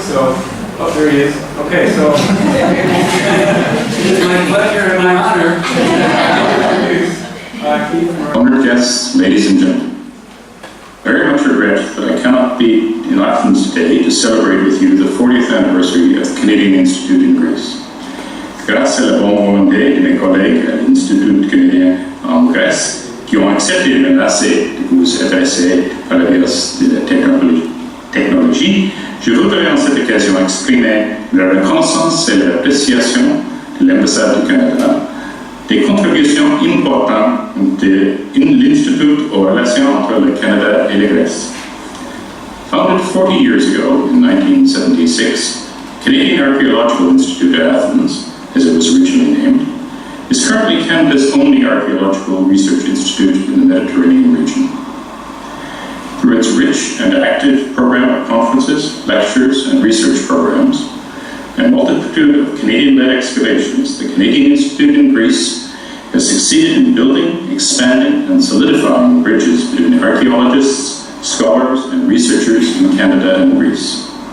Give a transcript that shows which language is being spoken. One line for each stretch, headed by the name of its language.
English: So, oh, there he is. Okay, so it is my pleasure and my honor to introduce Keith Morrill. Honored guests, ladies and gentlemen. Very much regret that I cannot be in Athens today to celebrate with you the 40th anniversary of the Canadian Institute in Greece.
French: grâce à la bonne volonté de mes collègues à l'Institut canadien en Grèce, qui ont accepté de me laisser de vous adresser à la base de la technologie, je voudrais en cette occasion exprimer la reconnaissance et l'appréciation de l'ambassade du Canada des contributions importantes de l'Institut aux relations entre le Canada et la Grèce.
English: Founded 40 years ago in 1976, Canadian Archaeological Institute at Athens, as it was originally named, is currently Canada's only archaeological research institute in the Mediterranean region. Through its rich and active program of conferences, lectures, and research programs, and multitude of Canadian-led excavations, the Canadian Institute in Greece has succeeded in building, expanding, and solidifying bridges between archaeologists, scholars, and researchers in Canada and Greece.